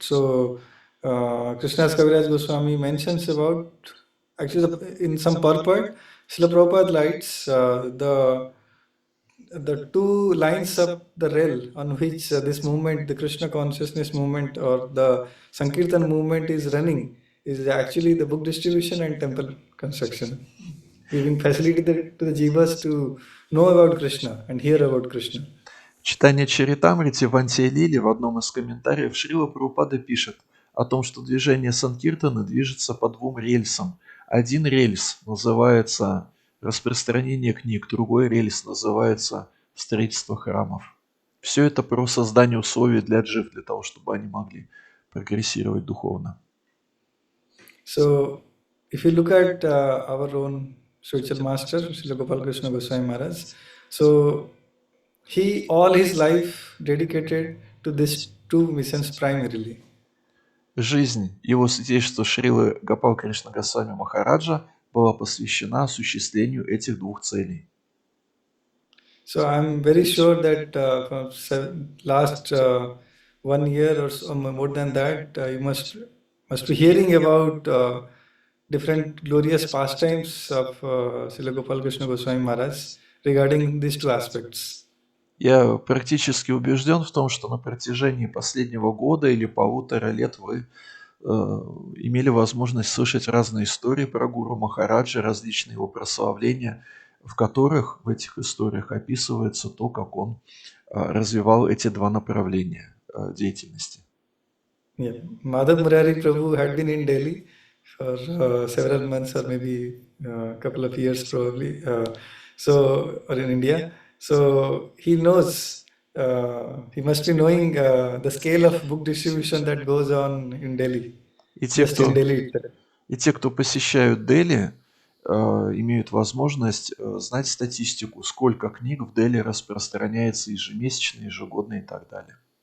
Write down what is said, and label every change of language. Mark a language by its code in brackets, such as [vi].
[en] So Krishna's Kaviraj Goswami mentions about, actually in some purport, Srila Prabhupada lights the two lines of the rail on which this movement, the Krishna consciousness movement or the Sankirtan movement is running, is actually the book distribution and temple construction, giving facility to the jivas to know about Krishna and hear about Krishna. [ru] Читание Чаритамрити в Антиэлиле в одном из комментариев Шрила Прабхупада пишет о том, что движение Санкиртана движется по двум рельсам. Один рельс называется распространение книг, другой рельс называется строительство храмов. Все это про создание условий для джив, для того, чтобы они могли прогрессировать духовно. [en] So, if you look at our own spiritual master, Srila Gopal Krishna Goswami Maharaj, so he all his life dedicated to these two missions primarily. [ru] Жизнь его святейшества Шрилы Гопал Кришна Госвами Махараджа была посвящена осуществлению этих двух целей. [en] So I'm very sure that for last 1 year or so, more than that, you must be hearing about different glorious pastimes of Srila Gopal Krishna Goswami Maharaj regarding these two aspects. [ru] Я практически убежден в том, что на протяжении последнего года или 1,5 лет вы имели возможность слышать разные истории про Гуру Махараджа, различные его прославления, в которых, в этих историях описывается то, как он развивал эти два направления деятельности. [en] Yeah, Madhava-Murari Prabhu had been in Delhi for several months or maybe a couple of years probably. Or in India. So he knows, he must be knowing the scale of book distribution that goes on in Delhi, [ru] И те, [en] just in [ru] кто, [en] Delhi itself. [ru] и те, кто посещают Дели, имеют возможность знать статистику, сколько книг в Дели распространяется ежемесячно, ежегодно и так далее.